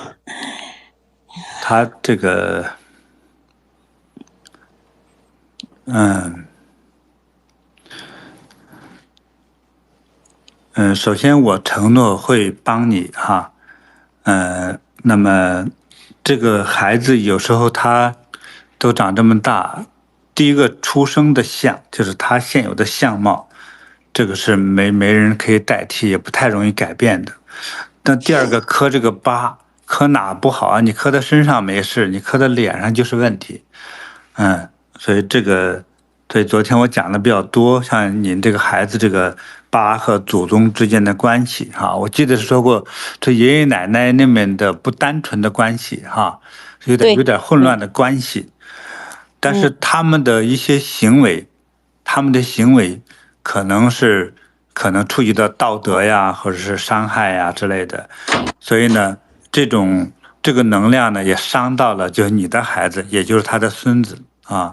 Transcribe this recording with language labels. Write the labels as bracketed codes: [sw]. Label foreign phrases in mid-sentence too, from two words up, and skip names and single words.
[zh] 他這個，首先我承諾會幫你哈，那麼這個孩子有時候他都長這麼大，第一個出生的相就是他現有的相貌。這個是沒人可以代替，也不太容易改變的。但第二個磕這個疤，磕哪不好啊？你磕在身上沒事，你磕在臉上就是問題。所以這個所以昨天我講的比較多，像您這個孩子這個8和祖宗之間的關係哈，我記得是說過，這爺爺奶奶那邊的不單純的關係哈，有點混亂的關係，但是他們的一些行為，可能觸及到道德呀，或者是傷害呀之類的，所以呢，這個能量呢也傷到了就是你的孩子，也就是他的孫子啊。